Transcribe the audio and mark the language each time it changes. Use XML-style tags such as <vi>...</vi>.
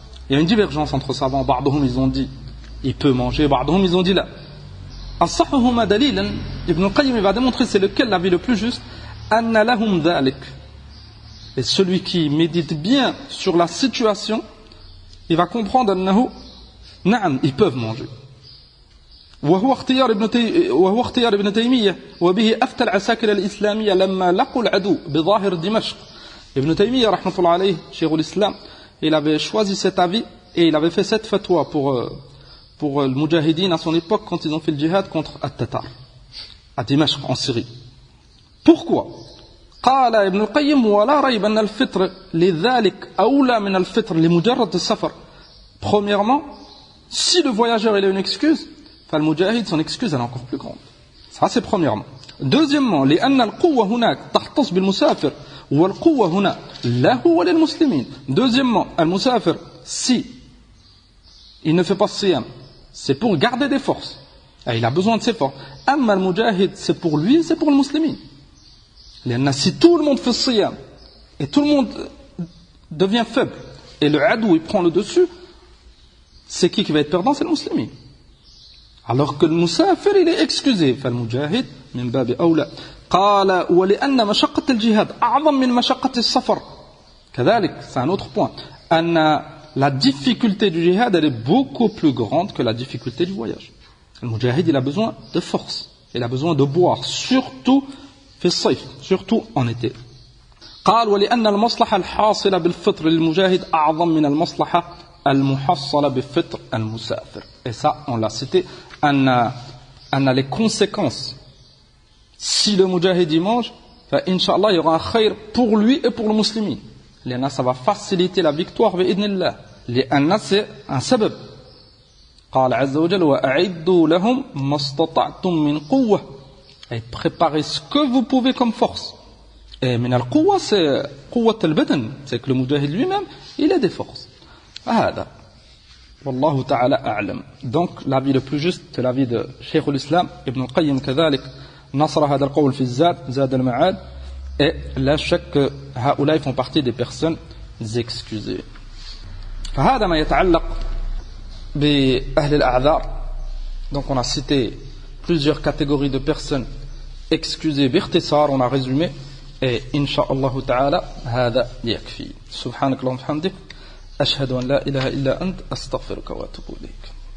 <fr>Il y a une divergence entre savants.</fr> <ar>بعضهم</ar> <fr>ils ont dit il peut manger, بعضهم ils ont dit là.</fr> <ar>أصحهما دليلا.</ar> <fr>Ibn al-Qayyim va démontrer c'est lequel l'avis le plus juste.</fr> <ar>أن لهم ذلك.</ar> <fr>Et celui qui médite bien sur la situation, il va comprendre</fr> <ar>أنه نعم</ar> <fr>ils peuvent manger.</fr> <ar>وهو اختيار ابن تيمية وبه أفتى العساكر الإسلامية لما لقوا العدو بظاهر دمشق.</ar> <fr>Ibn Taymiyyah,</fr> <ar>rahmatullah alayhi,</ar> <fr>Cheikh l'Islam, il avait choisi cet avis et il avait fait cette fatwa pour le Mujahideen à son époque quand ils ont fait le djihad contre At-Tatar, à Dimashq, en Syrie. Pourquoi?</fr> <ar>قال ابن القيم ولا ريب أن الفطر لذلك أولى من الفطر لمجرد السفر.</ar> <fr>Premièrement, si le voyageur il a une excuse,</fr> <ar>فالمجاهد</ar> <fr>son excuse elle est encore plus grande. Ça c'est premièrement. Deuxièmement,</fr> <ar>لأن القوة هناك تختص بالمسافر. والقوة هنا له وللمسلمين.</ar> <fr>Deuxièmement, al-musafir, si il ne fait pas siyam, c'est pour garder des forces. Et il a besoin de ses forces.</fr> <ar>Amma al-mujahid,</ar> <fr>c'est pour lui, c'est pour le musulman. Si tout le monde fait siyam, et tout le monde devient faible, et le adou il prend le dessus, c'est qui va être perdant? C'est le musulman. Alors que le musafir, il est excusé.</fr> <ar>Fal-mujahid, min babi awla. قال ولأن مشقة الجهاد أعظم من مشقة السفر. كذلك,</ar> <fr>c'est un autre point. أن la difficulté du jihad elle est beaucoup plus grande que la difficulté du voyage. Le mujahid il a besoin de force, il a besoin de boire, surtout</fr> <ar>في الصيف,</ar> <fr>surtout en été.</fr> <ar>قال ولأن المصلحة الحاصلة بالفطر للمجاهد أعظم من المصلحة المحصلة بفطر المسافر.</ar> <fr>Et ça on l'a cité. أن les conséquences. Si le mujahid y mange, Inch'Allah, il y aura un khayr pour lui et pour le musulman.</fr> <ar>L'anna,</ar> <fr>ça va faciliter la victoire,</fr> <ar>bi'idnillah. L'anna,</ar> <fr>c'est un sabab.</fr> <ar>قال عز وجل وأعدوا لهم ما استطعتم من قوة.</ar> <fr>Et préparez ce que vous pouvez comme force. Et</fr> <ar>من القوة,</ar> <fr>c'est</fr> <ar>قوة البدن.</ar> <fr>C'est que le mujahid lui-même, il a des forces.</fr> <ar>هذا. والله تعالى أعلم.</ar> <fr>Donc, l'avis le plus juste, c'est l'avis de Cheikh l'Islam, Ibn al-Qayyim</fr> <ar>كذلك. نصر هذا القول في زاد المعاد et لا شك هؤلاء</ar> <fr>font partie des personnes excusées.</fr> <ar>فهذا ما يتعلق بأهل الأعذار.</ar> <fr>Donc on a cité plusieurs catégories de personnes excusées</fr> <ar>باختصار,</ar> <fr>on a résumé et</fr> <ar>إن شاء الله تعالى هذا يكفي. سبحانك اللهم وبحمدك أشهد أن لا إله إلا أنت أستغفرك وأتوب إليك.</ar>